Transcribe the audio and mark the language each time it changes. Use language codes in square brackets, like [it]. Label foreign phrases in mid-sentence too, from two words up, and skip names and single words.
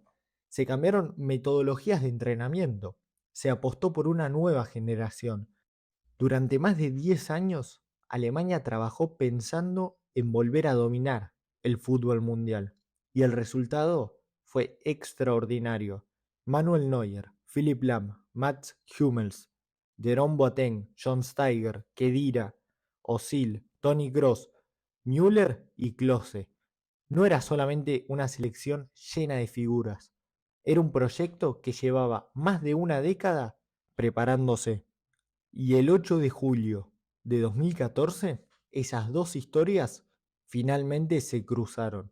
[es] Se cambiaron metodologías de entrenamiento. Se apostó por una nueva generación. Durante más de 10 años, Alemania trabajó pensando en volver a dominar el fútbol mundial. Y el resultado fue extraordinario. Manuel Neuer, Philipp Lahm, Mats Hummels, Jerome Boateng, John Steiger, Khedira, Özil, Toni Kroos, Müller y Klose. No era solamente una selección llena de figuras. Era un proyecto que llevaba más de una década preparándose. Y el 8 de julio de 2014, esas dos historias finalmente se cruzaron.